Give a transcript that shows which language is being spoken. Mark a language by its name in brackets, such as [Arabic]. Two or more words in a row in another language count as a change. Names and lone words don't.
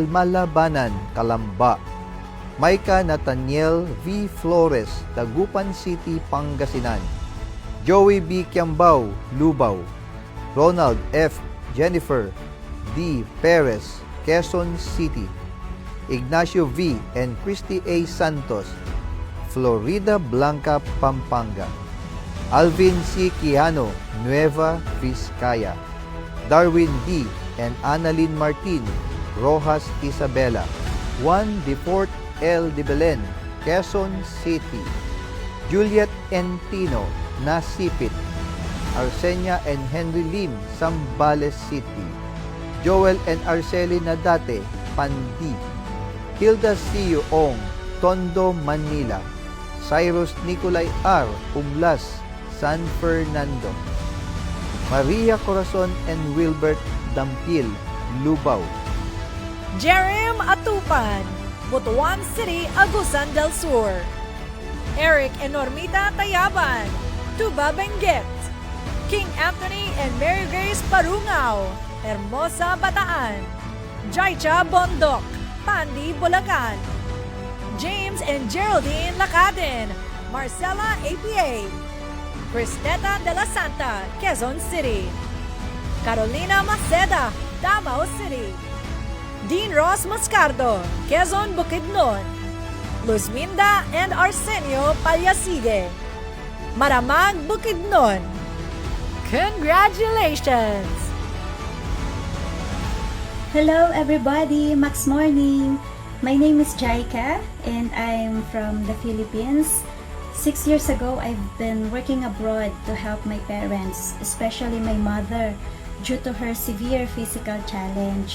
[English] Malabanan, Calamba. Maika Nathaniel V. Flores, Dagupan City, Pangasinan. Joey B. Kiambao, Lubao. Ronald F. Jennifer D. Perez, Quezon City. Ignacio V. and Christy A. Santos, Florida Blanca, Pampanga. Alvin C. Quijano, Nueva Vizcaya. Darwin D. and Annalyn Martin, Rojas, Isabela. Juan Defort L. de Belen, Quezon City. Juliet N. Tino, Nasipit. Arsenia and Henry Lim, Zambales City. Joel and Arceli Nadate, Pandi. Hilda C. Ong, Tondo, Manila. Cyrus Nicolay R. Umlas, San Fernando. Maria Corazon and Wilbert Dampil, Lubao. Jerem Atupan, Butuan City, Agusan del Sur. Eric and Normita Tayaban, Tuba Benguet. King Anthony and Mary Grace Parungao, Hermosa, Bataan. Jaicha Bondok, Pandi, Bulacan. James and Geraldine Lacaden, Marcela APA. Cristeta de la Santa, Quezon City. Carolina Maceda, Davao City. Dean Ross Moscardo, Quezon Bukidnon. Luzminda and Arsenio Palyasige, Maramag Bukidnon. Congratulations! Hello everybody, Max Morning. My name is Jaika and I'm from the Philippines. 6 years ago, I've been working abroad to help my parents, especially my mother, due to her severe physical challenge.